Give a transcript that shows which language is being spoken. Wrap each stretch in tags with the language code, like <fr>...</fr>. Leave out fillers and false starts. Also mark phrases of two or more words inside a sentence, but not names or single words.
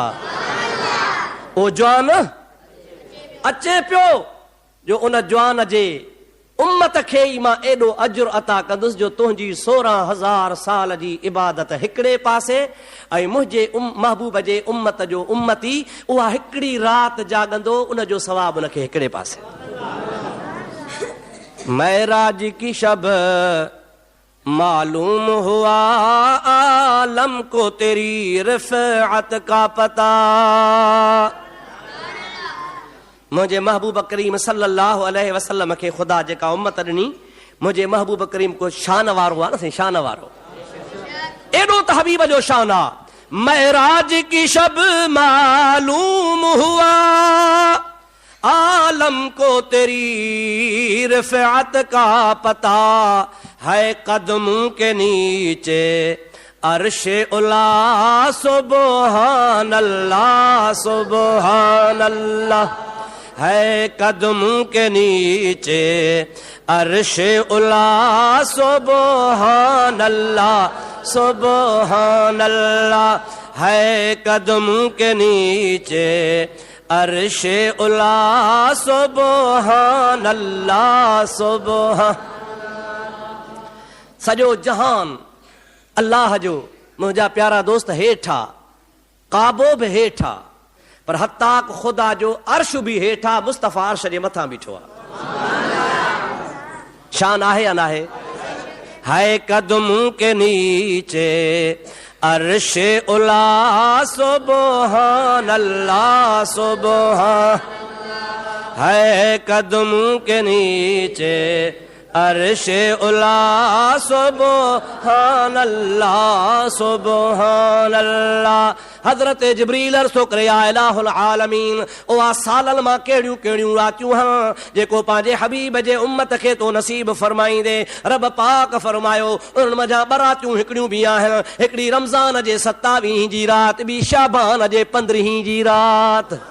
<sd>ओ जवान अचे पियो, जो उन जवान जे उम्मत खे ई मां एॾो अजुर अता कंदुसि, जो तुंहिंजी 16000 साल जी इबादत हिकिड़े पासे ऐं मुंहिंजे महबूब जे उम्मत जो उम्मती उहा हिकिड़ी राति जाॻंदो, उन जो सवाब उनखे हिकिड़े पासे।</sd> <ur>معراج کی شب معلوم ہوا عالم کو تیری رفعت کا پتا.</ur> <sd>मुंहिंजे महबूब करीम</sd> <ar>صلى الله عليه وسلم</ar> <sd>खे ख़ुदा जेका उम्मत ॾिनी, मुंहिंजे महबूब करीम को शान वारो आहे न, शान वारो। एॾो त हबीब जो शान आहे,</sd> <ur>معراج کی شب معلوم ہوا، عالم کو تیری رفعت کا پتا ہے، قدموں کے نیچے عرش علیٰ.</ur> <ar>سبحان الله سبحان الله</ar> <ur>ہے، قدموں کے نیچے عرش علیٰ.</ur> <ar>سبحان الله سبحان الله</ar> <ur>ہے، قدموں کے نیچے عرش علیٰ.</ur> <ar>سبحان الله سبحان.</ar> <sd>सजो जहान अल्लाह जो मुंहिंजा प्यारा दोस्त हेठा, काबो भी हेठा, पर हत्ताक खुदा जो अर्श भी हेठा, मुस्तफ़ा अर्श जे मथां बीठो आहे। शान आहे या नाहे?</sd> <ur>ہے قدموں کے نیچے عرش علیٰ.</ur> <ar>سبحان الله سبحان</ar> <ur>ہے، قدموں کے نیچے عرش علیٰ.</ur> <ar>سبحان الله سبحان الله.</ar> <sd>हजरत जिब्रील अर्सो करे</sd> <ar>يا إله العالمين,</ar> <sd>ओ आ सालन मां केड़ियूं केड़ियूं रातियूं हां जेको पंहिंजे हबीब जे उम्मत खे तो नसीब फरमाईंदे। रब पाक फरमायो उन मजा बरातियूं हिकड़ियूं भी आहिनि, हिकड़ी रमज़ान जे 27 जी रात, ॿी शाबान जे 15 जी रात।</sd>